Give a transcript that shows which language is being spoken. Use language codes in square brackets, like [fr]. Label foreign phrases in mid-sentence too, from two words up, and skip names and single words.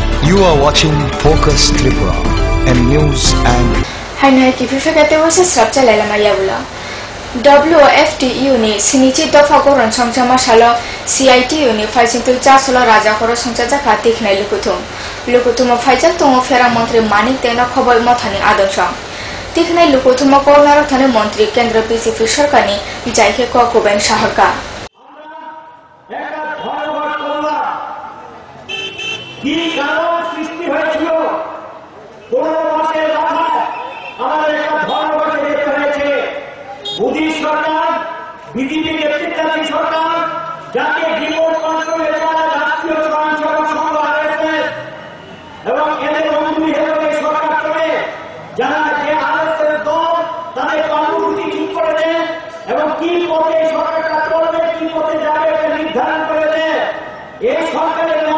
[en] You are watching Focus Tripura and news and [trp] Hanai ki phifekate wase sabcha lalama yabula WFTU ni siniji dofa goron songchama salo CITU ni faisingtu chasolo raja khoro songchaja katik nai lukutum faijak tongo fera mantri manik tena khobor mothani adonsang tiknai lukutum kornaro thane mantri kendra BJP sarkani jaike ko kuben shaharka [bn] কি কারণ সৃষ্টি হয়েছিল 15 মাসের মাথায় আমাদের একটা ধর্মঘটে দেখতে হয়েছে মোদী সরকার বিজেপি নেতৃত্বাধীন সরকার যাকে [en] remote control [bn] চলা রাষ্ট্রীয় স্বয়ংসেবক সংঘ RSS এবং এদের বন্ধু হিসেবে সরকার করে যারা যে RSS দল তাদের কর্মসূচি ঠিক করে দেন এবং কি পথে সরকারটা চলবে কি পথে যাবে এটা নির্ধারণ করে দেয় এই সরকারের